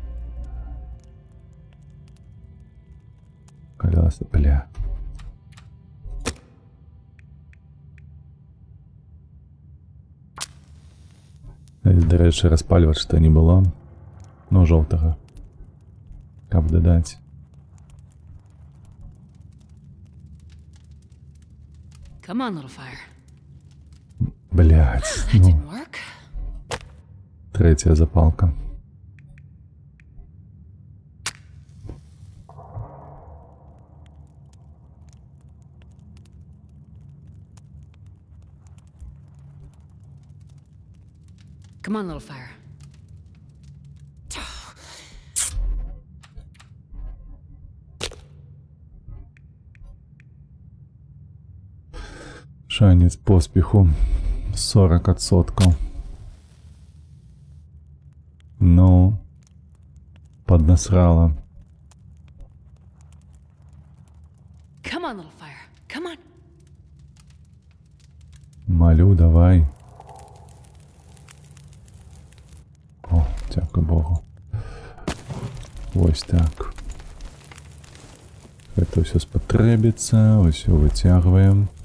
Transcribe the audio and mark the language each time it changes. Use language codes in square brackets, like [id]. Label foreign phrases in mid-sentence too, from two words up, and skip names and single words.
[be] Каляса, бля. До рэчы, распальваць што не было. Ну, жоўтага. Каб дадаць. [en] Come on, little fire. [ru] Блядь, [en] That ну. didn't work. [ru] Третья запалка. [en] Come on, little fire. [be] Шанец поспеху 40%. [ru] Ну, поднасрала. [en] Come on, little fire. Come on. [uk] Малю, давай. О, дякую Богу. Ось так. [ru] Это все спотребится, все вытягиваем.